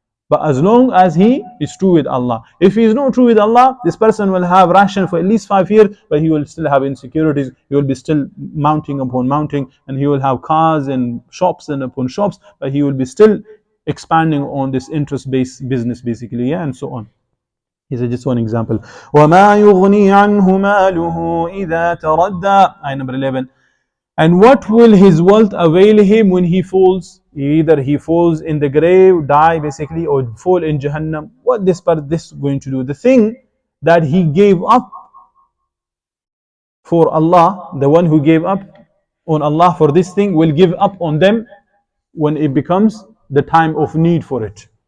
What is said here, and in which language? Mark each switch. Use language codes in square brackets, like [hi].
[en] But as long as he is true with Allah. If he is not true with Allah, this person will have ration for at least 5 years, but he will still have insecurities. He will be still mounting upon mounting, and he will have cars and shops and upon shops, but he will be still expanding on this interest-based business basically, yeah, and so on. He said just one example. [ar] وَمَا يُغْنِي عَنْهُ مَالُهُ إِذَا تَرَدَّى. [en] Ayah number 11. And what will his wealth avail him when he falls? Either he falls in the grave, die basically, or fall in Jahannam. What this going to do? The thing that he gave up for Allah, the one who gave up on Allah for this thing will give up on them when it becomes the time of need for it.